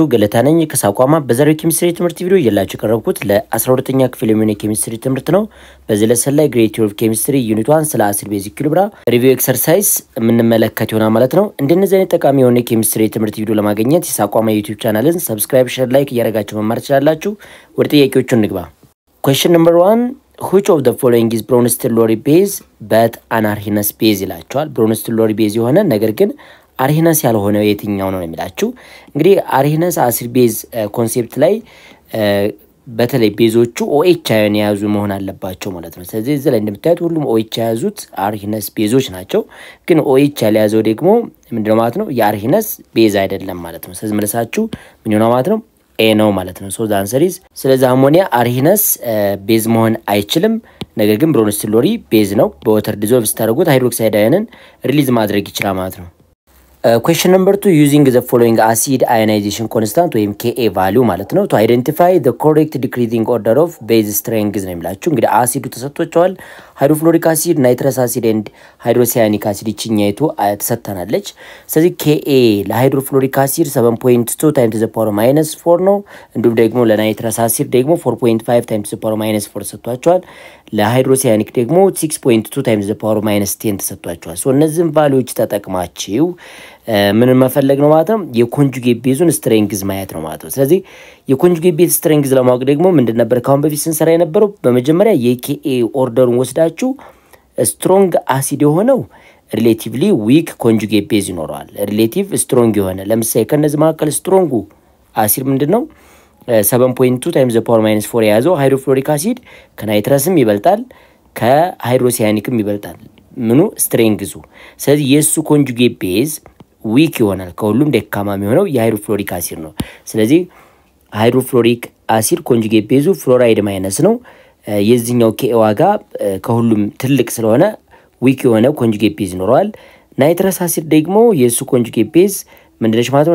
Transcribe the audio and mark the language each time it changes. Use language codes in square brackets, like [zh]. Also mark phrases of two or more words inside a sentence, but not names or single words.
[am] ገለታ ነኝ ከሳቋማ በዛሬው ኬሚስትሪ ትምህርት ቪዲዮ ይላችሁ ቀረብኩት ለ12ኛ ክፍል የሚሆነው ኬሚስትሪ ትምህርት ነው። በዚህ ለሰን ላይ [en] grade 12 chemistry unit 1 [am] ስለ [en] acid base equilibria review exercise [am] የምንመለከት ይሆናል ማለት ነው። እንደነዚህ አይነት ጠቃሚ የሆነ ኬሚስትሪ ትምህርት ቪዲዮ ለማግኘት የሳቋማ [en] YouTube channel subscribe, share, like [am] እያደረጋችሁ መማር ትችላላችሁ። ወደ ጥያቄዎቹ እንግባ። [en] question number 1 which of the following is Bronsted-Lowry base but anarchinous base [am] ይላችኋል። [en] Bronsted-Lowry base [am] የሆነ ነገር ግን አርሂነስ ያልሆነው የትኛው ነው የሚላችሁ? እንግዲህ [en] Arrhenius acid base concept [am] ላይ በተለይ ቤዞቹ [en] OH ion [am] የያዙ መሆን አለባቸው ማለት ነው። ስለዚህ እዚህ ላይ እንደምታዩት ሁሉም OH የያዙት [en] Arrhenius bases [am] ናቸው። ግን OH ያልያዘው ደግሞ ምንድነው ማለት ነው? የአርሂነስ ቤዝ አይደለም ማለት ነው። ስለዚህ መልሳችሁ ምን ይሆናል ማለት ነው? A ነው ማለት ነው። [en] so the answer is [am] ስለዚህ [en] ammonia Arrhenius base [am] መሆን አይችልም። ነገር ግን [en] Bronsted-Lowry base [am] ነው። [en] water dissolve [am] ስታደርጉት [en] hydroxide ion release [am] ማድረግ ይችላል ማለት ነው። [en] question number 2 using the following acid ionization constant or Ka value [am] ማለት ነው [en] to identify the correct decreasing order of base strength [am] ነው የሚላችሁ። እንግዲህ አሲዱ ተሰጥቷቸዋል። [en] hydrofluoric acid, nitrous acid [am] and [en] hydrocyanic acid [am] ይችኛይቱ ተሰጥተናለች። ስለዚህ Ka [en] hydrofluoric acid 7.2 times to the power minus 4 [am] ነው። እንዲሁም ደግሞ [en] nitrous acid [am] ደግሞ [en] 4.5 times to the power minus 4 [am] ተሰጥቷቸዋል። ለሃይድሮሲያኒክ ደግሞ [en] 6.2 times to the power minus 10 [am] ተሰጥቷቸዋል። ሶ እነዚህን ቫልዩዎች ተጠቅማችሁ ምን መፈለግ ነው ማለት ነው? [en] conjugate base strength [am] ማየት ነው ማለት ነው። ስለዚህ [en] conjugate base strength [am] ለማወቅ ደግሞ ምንድን ነበር ካሁን በፊት ስንሰራ የነበረው? በመጀመሪያ የKa ኦርደሩን ወስዳችሁ [en] strong acid [am] የሆነው [en] relatively weak conjugate base [am] ይኖረዋል። [en] relative strong [am] የሆነ ለምሳሌ ከነዚህ መካከል [en] strong acid [am] ምንድነው? [en] 7.2 times the power minus 4 [am] የያዘው [en] hydrofluoric acid [am] ከናይትረስም ይበልጣል ከሃይድሮሲያኒክም ይበልጣል ምኑ ስትሬንግዙ። ስለዚህ የሱ [en] conjugate base weak [am] ይሆናል። ከሁሉም ደካማ የሚሆነው [en] hydrofluoric acid [am] ነው። ስለዚህ [en] hydrofluoric acid conjugate base fluoride minus [am] ነው። የዚህኛው Ka ዋጋ ከሁሉም ትልቅ ስለሆነ ዊክ የሆነ [en] conjugate base [am] ይኖረዋል። [en] nitrous acid [am] ደግሞ የሱ [en] conjugate base [am] ምንድነች ማለት ነው?